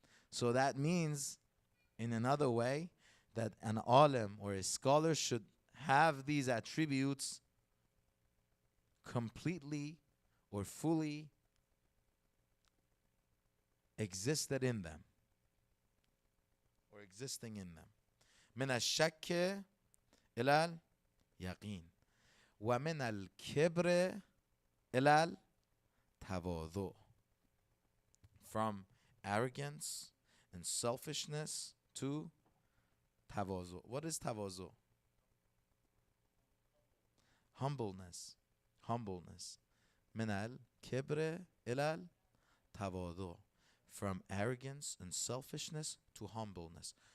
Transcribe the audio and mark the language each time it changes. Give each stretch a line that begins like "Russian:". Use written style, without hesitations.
English: So that means, in another way, that an alim or a scholar should have these attributes completely or fully existed in them, or existing in them.
Arabic: من الشك إلى اليقين ومن الكبر إلى التواضع.
English: From arrogance and selfishness to tawazu. What is tawazu? Humbleness. Humbleness.
Arabic: من الكبر إلى التواضع.
English: From arrogance and selfishness to humbleness.